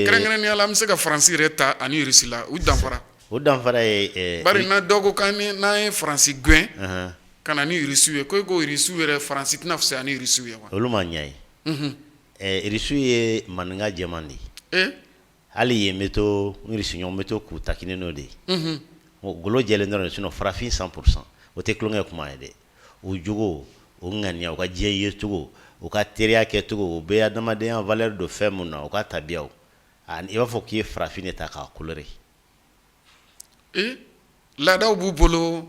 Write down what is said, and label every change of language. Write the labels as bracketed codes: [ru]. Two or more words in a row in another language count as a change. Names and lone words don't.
[bm] kɛrɛnkɛrɛnnenya la an bɛ se ka Faransi yɛrɛ ta ani irisi la u danfara ye bari na dɔ ko n'an ye Faransi gɛn ka na ni irisiw ye ko irisiw yɛrɛ Faransi tɛna fisaya ni irisiw ye wa olu ma ɲa ye irisiw ye maninka jɛman de ye hali ye meto irisiɲɔgɔn meto k'u takini n'o de ye golo jɛlen dɔrɔn sinon farafin 100% o tɛ kulonkɛ kuma ye dɛ o jogo o ŋaniya o ka diɲɛ ye cogo o ka teriya kɛ cogo o bɛ adamadenya valeur do fɛn mun na o ka tabiyaw i b'a fɔ k'i ye farafin de ta k'a coloré laadaw b'u bolo